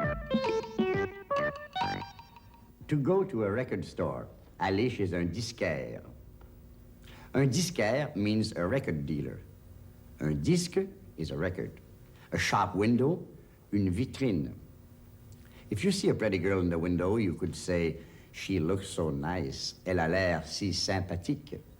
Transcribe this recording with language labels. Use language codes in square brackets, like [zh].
[en] To go to a record store, [fr] aller chez un disquaire. [en] Un disquaire means a record dealer. Un disque is a record. A shop window, une vitrine. If you see a pretty girl in the window, you could say, she looks so nice. [fr] Elle a l'air si sympathique.